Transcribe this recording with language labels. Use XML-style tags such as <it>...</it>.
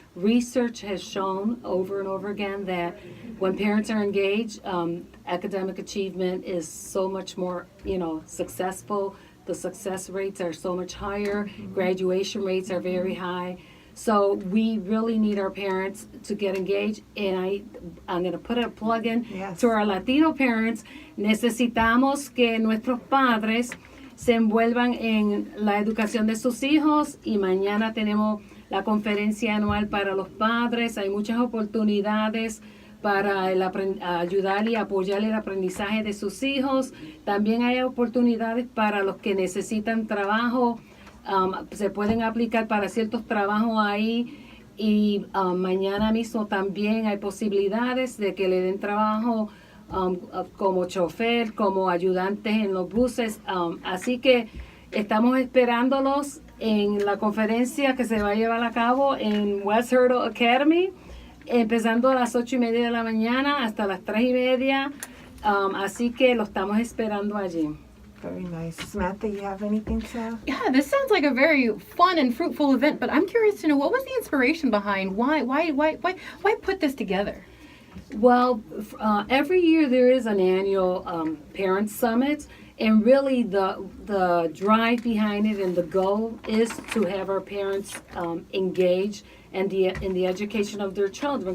<en>Research has shown over and over again that when parents are engaged, academic achievement is so much more, successful. The success rates are so much higher. Graduation rates are very high. So we really need our parents to get engaged. And I'm going to put a plug in to our Latino parents.</en> <es>Necesitamos que nuestros padres se envuelvan en la educación de sus hijos. Y mañana tenemos la conferencia anual para los padres. Hay muchas oportunidades para ayudar y apoyar el aprendizaje de sus hijos. También hay oportunidades para los que necesitan trabajo. Se pueden aplicar para ciertos trabajos ahí. Y mañana mismo también hay posibilidades de que le den trabajo como chofer, como ayudantes en los buses. Así que estamos esperándolos en la conferencia que se va a llevar a cabo en West Hurdle Academy, empezando a las 8:30 de la mañana hasta las 3:30. Así que lo estamos esperando allí.</es> <en>Very nice. Samantha, you have anything to? Yeah, this sounds like a very fun and fruitful event, but I'm curious to know, what was the inspiration behind why put this together? Well, every year there is an annual parent summit, and really the drive behind it and the goal is to have our parents engage in the education of their children.</en>